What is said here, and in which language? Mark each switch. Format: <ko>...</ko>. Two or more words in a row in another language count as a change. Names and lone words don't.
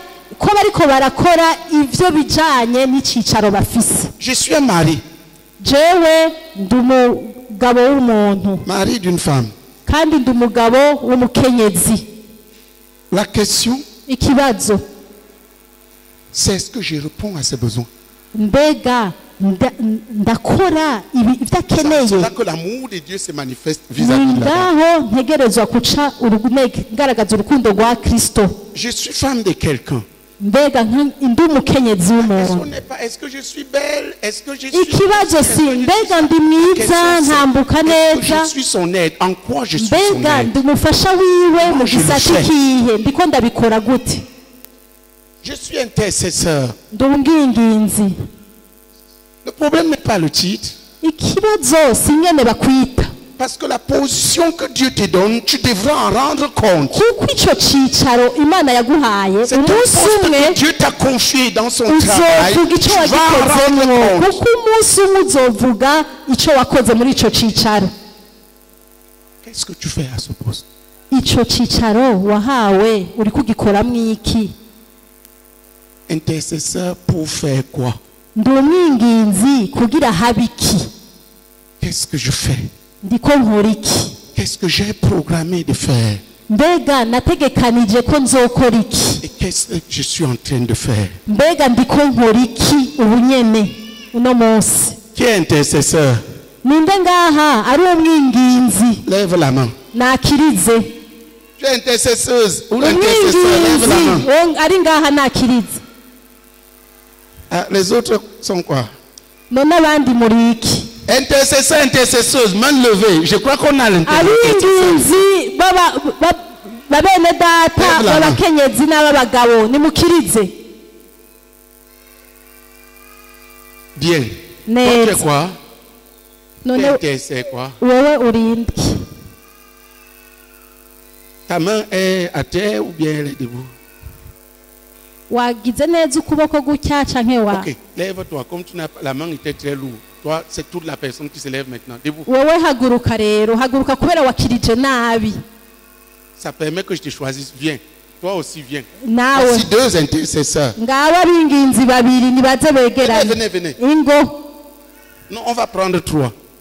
<rn>ko bariko barakora ivyo bijanye n'icicaro bafise.</rn> <fr>Je suis un mari.</fr> <rn>jewe ndi umugabo w'umuntu.</rn> <fr>Mari d'une femme.</fr> <rn>kandi ndi umugabo w'umukenyezi.</rn> <fr>La question,</fr> <rn>ikibazo,</rn> <fr>c'est est-ce que je réponds à ses besoins?</fr> <rn>mbega ndakora ivyo akeneye?</rn> <fr>C'est là que l'amour de Dieu se manifeste vis-à-vis de la femme.</fr> <rn>ngaho ntegerezwa kuca ngaragaza urukundo rwa Kristo.</rn> <fr>Je suis femme de quelqu'un.</fr> <rn>mbega ndi umukenyezi w'umuntu.</rn> <fr>Est-ce que je suis belle? Est-ce que je suis...</fr> <rn>ikibazo si mbega ndi mwiza ntambuka neza?</rn> <fr>Je suis son aide. En quoi je suis son mbega aide?</fr> <rn>ndi umufasha wiwe mu gisata ikihe? ndiko ndabikora gute?</rn> <fr>Je suis intercesseur.</fr> <rn>ndi umwinginzi.</rn> <fr>Le problème n'est pas le titre.</fr> <rn>ikibazo si ingene bakwita.</rn> <fr>Parce que la position que Dieu te donne, tu devras en rendre compte.</fr> <rn>kuko ico cicaro Imana yaguhaye</rn> <fr>C'est un poste que Dieu t'a confié dans son travail.</fr> <rn>uzovuga ico</rn> <fr>Tu vas en</fr> <rn>wagikozemwo.</rn> <fr>rendre compte.</fr> <rn>kuko umunsi umwe uzovuga ico wakoze muri ico cicaro.</rn> <fr>Qu'est-ce que tu fais à ce poste?</fr> <rn>ico cicaro wahawe uri kugikoramwo iki?</rn> <fr>Intercesseur pour faire quoi?</fr> <rn>ndi umwinginzi kugira habe iki?</rn> <fr>Qu'est-ce que je fais?</fr> <rn>ndiko nkora iki?</rn> <fr>Qu'est-ce que j'ai programmé de faire?</fr> <rn>mbega nategekanije ko nzokora iki?</rn> <fr>Et qu'est-ce que je suis en train de faire?</fr> <rn>mbega ndiko nkora iki ubu nyene uno munsi?</rn> <fr>Qui est intercesseur?</fr> <rn>ninde ngaha ari umwinginzi?</rn> <fr>Lève la main.</fr> <rn>nakirize.</rn> <fr>Tu es intercesseuse ou intercesseur? Lève la main.</fr> <rn>umwinginzi ari ngaha nakirize.</rn> <fr>Ah, les autres sont quoi?</fr> <rn>none abandi muri iki?</rn> <fr>Intercesseur, intercesseuse, main levée. Je crois qu'on a l'intercesseur.</fr> <rn>abinginzi babene data b'abakenyezi n'ab'abagabo nimukirize.</rn> <fr>Bien.</fr> <rn>Neza.</rn> <fr>Tu es quoi? none Intercesseur quoi?</fr> <rn>wewe urindi.</rn> <fr>Ta main est à terre ou bien elle est debout?</fr> <rn>wagize neza ukuboko gutya canke wa?</rn> <fr>Ok, lève-toi. Comme tu n'as pas, la main était très lourde. Toi, c'est toute la personne qui se lève maintenant. Debout. Ça permet que je te choisisse. Viens. Toi aussi, viens. Voici 2 intercesseurs. Venez, venez. Non, on va prendre 3.</fr>